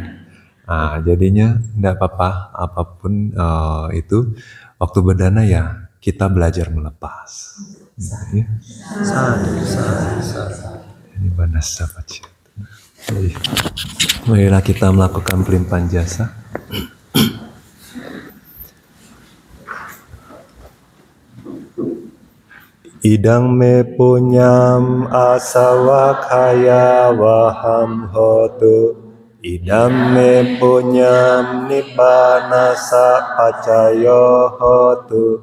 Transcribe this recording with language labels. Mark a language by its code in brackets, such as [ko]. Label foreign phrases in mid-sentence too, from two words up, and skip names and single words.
[id] Nah, jadinya enggak apa-apa apapun itu waktu berdana ya kita belajar melepas. Ya. Ini banasa baca. Marilah kita melakukan pelimpahan jasa. [pi] Idang me punyam asawakaya waham hotu. Idam me punyam nibbanasa pacayo hotu.